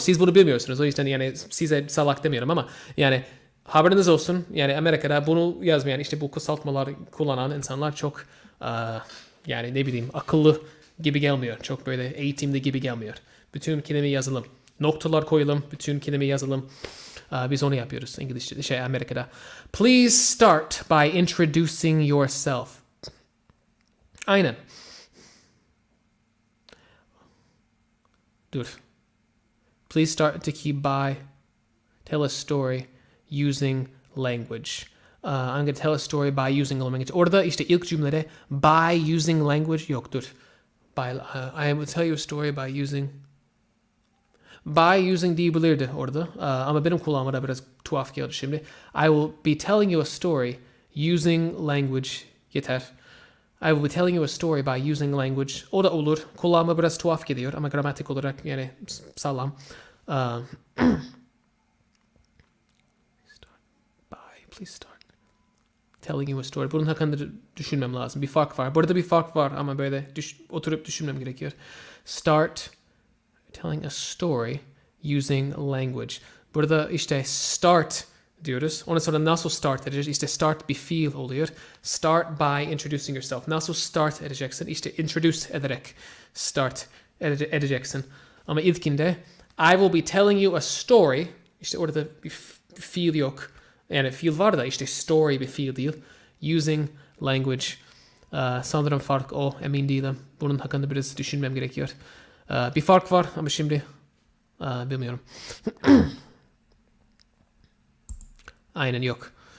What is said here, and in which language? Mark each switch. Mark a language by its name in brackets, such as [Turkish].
[Turkish] Siz bunu bilmiyorsunuz, o yüzden yani size salak demiyorum ama yani haberiniz olsun, yani Amerika'da bunu yazmayan, işte bu kısaltmalar kullanan insanlar çok yani ne bileyim akıllı gibi gelmiyor. Çok böyle eğitimli gibi gelmiyor. Bütün kelime yazalım. Noktalar koyalım. Bütün kelime yazalım. Biz onu yapıyoruz İngilizce, Amerika'da. [English] Please start by introducing yourself. Aynen. Dur. Please start by tell a story using language. I'm going to tell a story by using language. [Turkish] Orada işte ilk cümlede [English] by using language [Turkish] yoktur. [English] I will tell you a story by using [Turkish] diyebilirdi orada. Ama benim kulağıma biraz tuhaf geldi şimdi. [English] I will be telling you a story using language. Yeter. I will be telling you a story by using language. [Turkish] O da olur. Kulağıma biraz tuhaf geliyor ama gramatik olarak yani sağlam. [English] Please start. Telling you a story. [Turkish] Bunun hakkında düşünmem lazım. Bir fark var. Burada bir fark var ama böyle oturup düşünmem gerekiyor. [English] Start telling a story using language. [Turkish] Burada işte start diyoruz. Ondan sonra nasıl start edeceğiz? İşte start bir fiil oluyor. [English] Start by introducing yourself. [Turkish] Nasıl start edeceksin? İşte introduce ederek start edeceksin. Ama ilkinde [English] I will be telling you a story. [Turkish] İşte orada bir fiil yok. Yani fiil var da işte story bir fiil değil. [English] Using language. [Turkish] Sanırım fark o. Emin değilim. Bunun hakkında biraz düşünmem gerekiyor. Bir fark var ama şimdi bilmiyorum. Aynen yok.